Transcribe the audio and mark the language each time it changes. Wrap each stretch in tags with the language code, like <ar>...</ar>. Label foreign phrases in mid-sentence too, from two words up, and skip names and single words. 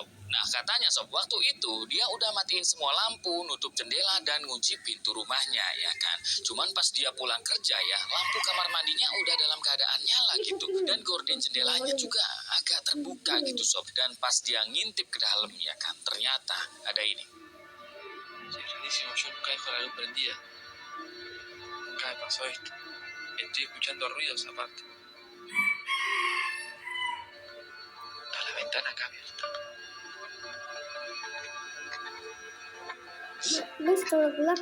<id>Nah katanya sob, waktu itu dia udah matiin semua lampu, nutup jendela dan ngunci pintu rumahnya ya kan. Cuman pas dia pulang kerja ya, lampu kamar mandinya udah dalam keadaan nyala gitu. Dan gorden jendelanya juga agak terbuka gitu sob. Dan pas dia ngintip ke dalam ya kan, ternyata ada ini.</id> <es>Sí, rarísimo, yo nunca dejo la luz prendida. Nunca me pasó esto. Estoy escuchando ruidos aparte. Está la ventana acá abierta.</es> <id>Listo, gelap.</id>